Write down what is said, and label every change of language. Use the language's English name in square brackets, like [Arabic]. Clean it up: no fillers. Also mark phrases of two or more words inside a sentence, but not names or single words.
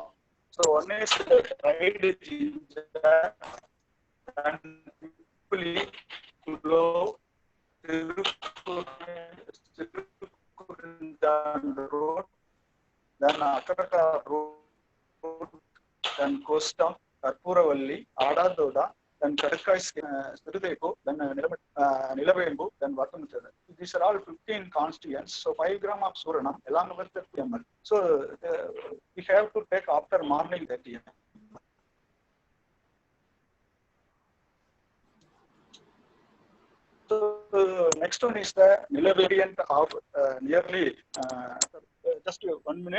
[English] So one is dried ginger, then pipuli, clove, root, then Akaraka root, then Costa, Karpuravalli, Adadoda, then Kadakais, Sirudeko, then Nilavembu, then Vatamutara. These are all 15 constituents. So 5 gram of Suranam along with the ml. So we have to take after morning 30 ml. So next one is the Nila variant of nearly just 1 minute.